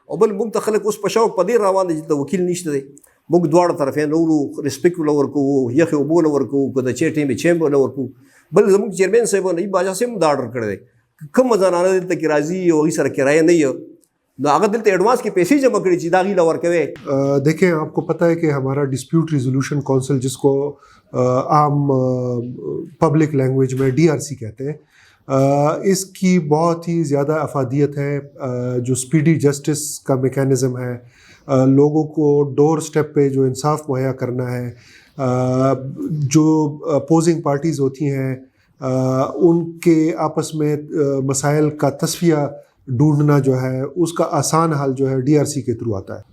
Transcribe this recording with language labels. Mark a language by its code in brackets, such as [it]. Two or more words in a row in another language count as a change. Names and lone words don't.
[ps] او بل موږ ته خلک اوس په شوق په دې روان دي چې د وکیل نشته دی، موږ دواړه طرفین ورو ریسپیکټ ول ورکوو، یخې اوبو له ورکوو، که د چای ټیم یې چای له ورکوو. بل زموږ چیرمین صاحب نجیب باچا صاحب هم دا آرډر کړی دی، کومه زنانه دلته کې راځي او هغوی سره کرایه نه وي، نو هغه دلته ایڈوانس کې پیسې جمع کړي چې دا هغوی له ورکوي. [ur] دیکھیں آپ کو پتہ ہے کہ ہمارا [en] dispute resolution council, [ur] جس کو عام [en] public language [ur] میں ڈی آر سی کہتے ہیں، اس کی بہت ہی زیادہ افادیت ہے. جو [en] speedy justice [ur] کا میکینزم ہے، لوگوں کو [en] door step [ur] پہ جو انصاف مہیا کرنا ہے، جو [en] opposing parties [ur] ہوتی ہیں ان کے آپس میں مسائل کا تصفیہ ڈھونڈنا جو ہے، اس کا آسان حل جو ہے ڈی آر سی کے تھرو آتا ہے.